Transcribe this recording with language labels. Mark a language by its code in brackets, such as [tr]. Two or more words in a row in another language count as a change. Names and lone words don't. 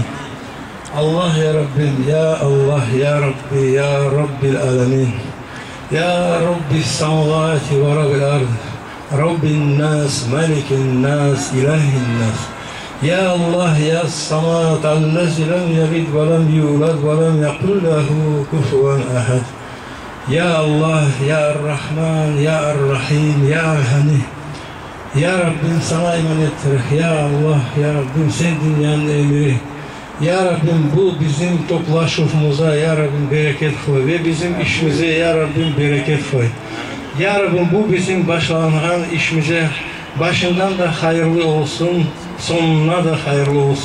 [ar] الله يا رب يا الله يا ربي يا رب العالمين يا رب السماوات ورب الأرض رب الناس ملك الناس إله الناس يا الله يا الصمد الذي لم يلد ولم يولد ولم يكن له كفوا أحد. يا الله يا الرحمن يا الرحيم يا الغني يا [tr] Rabbim sana iman ettirik. Ya Allah ya Rabbim sen dünyanın emiri. Ya Rabbim bu bizim toplaşımıza ya Rabbim bereket koy ve bizim işimize ya Rabbim bereket koy. Ya Rabbim bu bizim başlanan işimize başından da hayırlı olsun, sonuna da hayırlı olsun.